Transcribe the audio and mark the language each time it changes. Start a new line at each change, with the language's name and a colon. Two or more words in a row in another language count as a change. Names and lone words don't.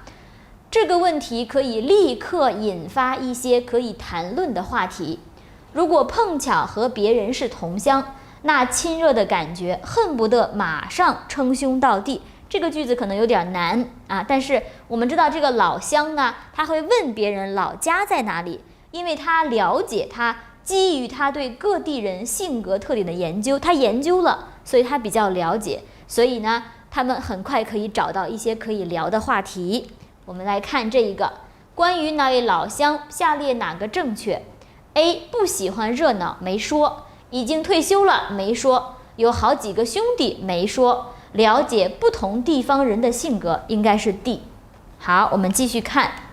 Chinese: 這個問題可以立刻引發一些可以談論的話題。如果碰巧和別人是同鄉，那親熱的感覺恨不得馬上稱兄道弟。這個句子可能有點難啊，但是我們知道這個老鄉呢，他會問別人老家在哪裡，因為他了解他。基於他對各地人性格特點的研究，他研究了，所以他比較了解，所以呢，他們很快可以找到一些可以聊的話題。我們來看這一個，關於那位老鄉，下列哪個正確 ？A. 不喜歡熱鬧，沒說；已經退休了，沒說；有好幾個兄弟，沒說；了解不同地方人的性格，應該是 D。好，我們繼續看。